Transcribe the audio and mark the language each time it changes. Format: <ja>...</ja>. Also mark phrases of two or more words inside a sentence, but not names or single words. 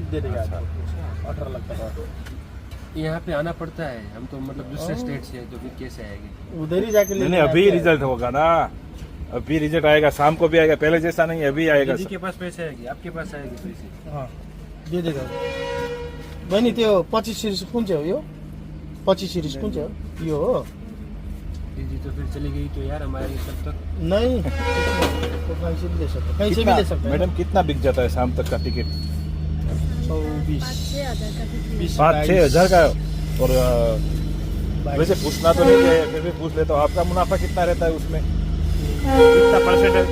<hi>8-10 लाख पैसे ऐसे ही दे देगा आपको. 18 लाख तक. यहाँ पे आना पड़ता है, हम तो मतलब दूसरे स्टेट से हैं, तो फिर कैसे आएगी? उधर ही जाके नहीं अभी रिजल्ट होगा ना, अभी रिजल्ट आएगा, शाम को भी आएगा, पहले जैसा नहीं है, अभी आएगा. दीदी के पास पैसे आएगी, आपके पास आएगी पैसे.</hi> <ne>अँ,</ne> <hi>दे देगा</hi> <ne>बहिनी. त्यो 25 सिरिज कुन चाहिँ हो? यो 25 सिरिज कुन चाहिँ हो? यो हो?</ne> <hi>दीदी तो फिर चली गई तो यार हमारे लिए तब तक. नहीं तो कहीं से भी ले सकते, कहीं से भी ले सकते हैं. मैडम कितना बिक जाता है शाम तक का टिकट? 120 5-6 हजार का. और वैसे पूछना तो नहीं चाहिए, फिर भी पूछ लेता हूँ, आपका मुनाफा कितना रहता है उसमें, कितना परसेंटेज?</hi>